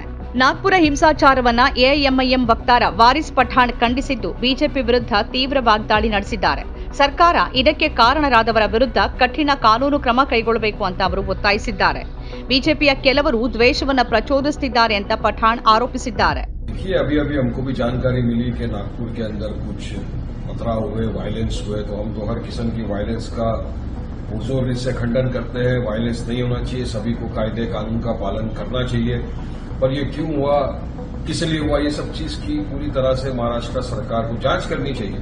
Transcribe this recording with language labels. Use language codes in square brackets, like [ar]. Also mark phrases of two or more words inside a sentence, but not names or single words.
[kn] ನಾಗ್ಪುರ ಹಿಂಸಾಚಾರವನ್ನ ಎಐಎಂಐಎಂ ವಕ್ತಾರ ವಾರಿಸ್ ಪಠಾಣ್ ಖಂಡಿಸಿದ್ದು ಬಿಜೆಪಿ ವಿರುದ್ಧ ತೀವ್ರ ವಾಗ್ದಾಳಿ ನಡೆಸಿದ್ದಾರೆ. ಸರ್ಕಾರ ಇದಕ್ಕೆ ಕಾರಣರಾದವರ ವಿರುದ್ಧ ಕಠಿಣ ಕಾನೂನು ಕ್ರಮ ಕೈಗೊಳ್ಳಬೇಕು ಅಂತ ಅವರು ಒತ್ತಾಯಿಸಿದ್ದಾರೆ. ಬಿಜೆಪಿಯ ಕೆಲವರು ದ್ವೇಷವನ್ನ ಪ್ರಚೋದಿಸುತ್ತಿದ್ದಾರೆ ಅಂತ ಪಠಾಣ್ ಆರೋಪಿಸಿದ್ದಾರೆ. [hi] अभी हमको भी जानकारी मिली कि नागपुर के अंदर कुछ पथराव हुए, वायलेंस हुए, तो हम तो हर किस्म की वायलेंस का पुरजोर से खंडन करते हैं. वायलेंस नहीं होना चाहिए, सभी को कायदे कानून का पालन करना चाहिए. पर ये क्यों हुआ, किस लिए हुआ, ये सब चीज की पूरी तरह से महाराष्ट्र सरकार को जांच करनी चाहिए.